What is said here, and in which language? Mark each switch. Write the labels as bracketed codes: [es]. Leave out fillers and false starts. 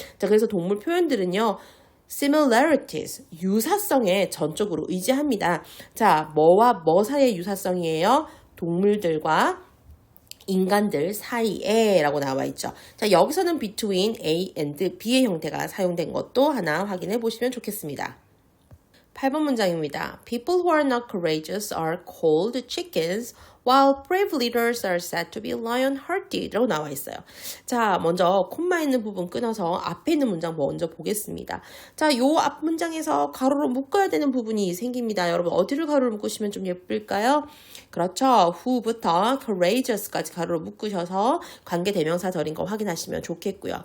[ko] 자, 그래서 동물 표현들은요, similarities, 유사성에 전적으로 의지합니다. 자, 뭐와 뭐 사이의 유사성이에요? 동물들과 인간들 사이에 라고 나와 있죠. 자, 여기서는 between A and B의 형태가 사용된 것도 하나 확인해 보시면 좋겠습니다. 8번 문장입니다. [en] People who are not courageous are called chickens, while brave leaders are said to be lion-hearted [ko] 라고 나와 있어요. 자, 먼저 콤마 있는 부분 끊어서 앞에 있는 문장 먼저 보겠습니다. 자, 요 앞 문장에서 가로로 묶어야 되는 부분이 생깁니다. 여러분 어디를 가로로 묶으시면 좀 예쁠까요? 그렇죠. who부터 courageous까지 가로로 묶으셔서 관계대명사절인 거 확인하시면 좋겠고요.